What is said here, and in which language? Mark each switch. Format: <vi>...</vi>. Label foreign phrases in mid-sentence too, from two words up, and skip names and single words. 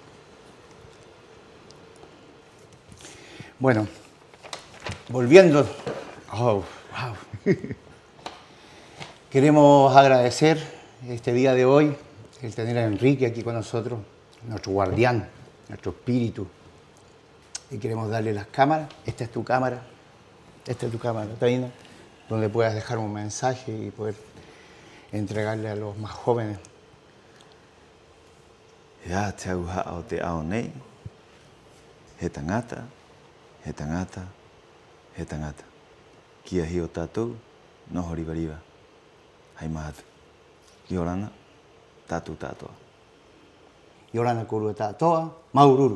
<es>Bueno, volviendo, queremos agradecer este día de hoy, el tener a Enrique aquí con nosotros, nuestro guardián, nuestro espíritu. Y queremos darle las cámaras, esta es tu cámara, Taina, donde puedas dejar un mensaje y poder entregarle a los más jóvenes.</es> <rap>Ya te au te ao nei, he tangata, he tangata, he tangata. Kia hi o tātou, noho riwa riwa. Hai mahatu. Ki orana, tātou tātoa. Yorana korua tātoa, maururu.</rap>